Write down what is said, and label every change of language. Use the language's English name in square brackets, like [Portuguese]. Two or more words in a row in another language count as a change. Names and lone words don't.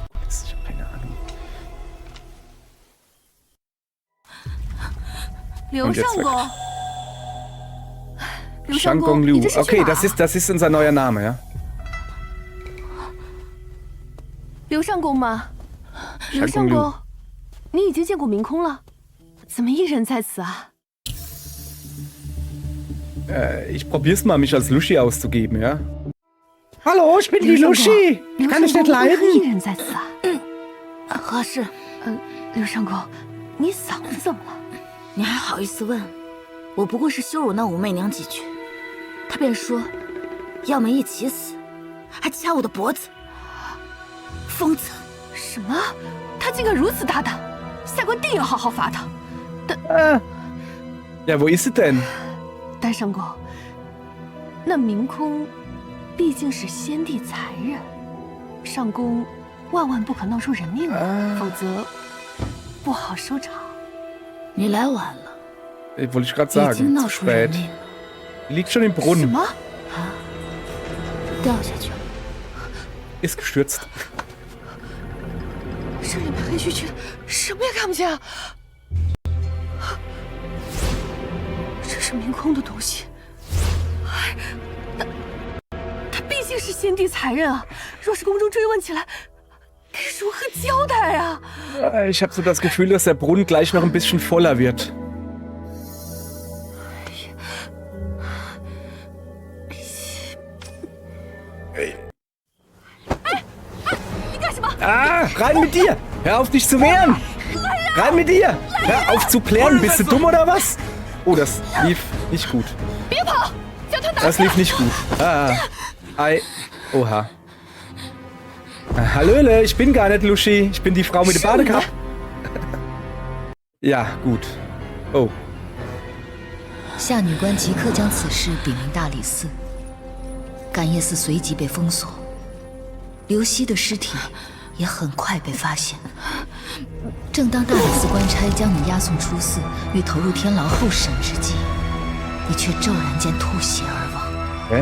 [German] Ich habe keine Ahnung. Liu Shangong. Shangong Liu. Okay, das ist unser neuer Name, ja? [Chinese] Liu Shangong 吗？ Shangong 刘相 Liu 公，你已经见过明空了，怎么一人在此啊？ [German] Ich probier's mal, mich als Lushi auszugeben, ja? Hallo, ich bin die Lushi! Ich kann dich nicht [Chinese] 一 [German] leiden! [Chinese] 人在此啊？合适，刘相公，你嗓子怎么了？你还好意思问？我不过是羞辱那武媚娘几句，她便说要么一起死，还掐我的脖子。疯子！什么？他竟敢如此大胆！下官定要好好罚他。 [German] Ja, wo ist sie denn? [Chinese] 单相公，那明空毕竟是先帝才人，上宫万万不可闹出人命来，否则不好收场。你来晚了， [German] Wollte ich gerade [Chinese] 已经 [German] sagen. [Chinese] 闹 [German] Zu [Chinese] 出人 [German] spät. [Chinese] 命了， [German] Die liegt schon im [Chinese] 什 [German] Brunnen. [Chinese] 么？掉下去了。 [German] Ist gestürzt. [Chinese] 这里面黑黢黢，什么也看不见啊！这是明空的东西，哎，他毕竟是先帝才人啊！若是宫中追问起来，该如何交代啊？ [German] Ich habe so das Gefühl, dass der Brunnen gleich noch ein bisschen voller wird. Rein mit dir! Hör auf, dich zu wehren! Rein mit dir! Hör auf zu plären! Bist du dumm oder was? Oh, das lief nicht gut. Das lief nicht gut. Ei. Oha. Hallöle, ich bin gar nicht Lushi. Ich bin die Frau mit dem Badekapp. Ja, gut. Oh. [Chinese] 夏女官即刻将此事禀明大理寺，感业寺随即被封锁，刘熙的尸体也很快被发现。正当大理寺官差将你押送出寺，欲投入天牢候审之际，你却骤然间吐血而亡。